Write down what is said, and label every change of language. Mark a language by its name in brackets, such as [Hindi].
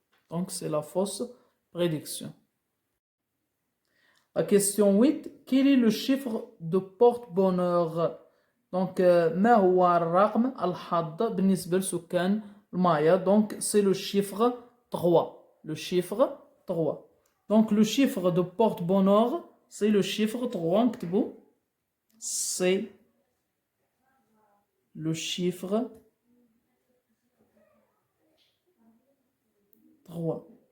[French] Donc c'est la fausse prédiction. La question 8. Quel est le chiffre de porte-bonheur? [Arabic] Donc ما هو الرقم الحظ بالنسبة لسكان المايا؟ Donc [French] c'est le chiffre 3. Le chiffre 3. Donc le chiffre de porte-bonheur c'est le chiffre 3. [Arabic] نكتبو [French] c'est le chiffre 3.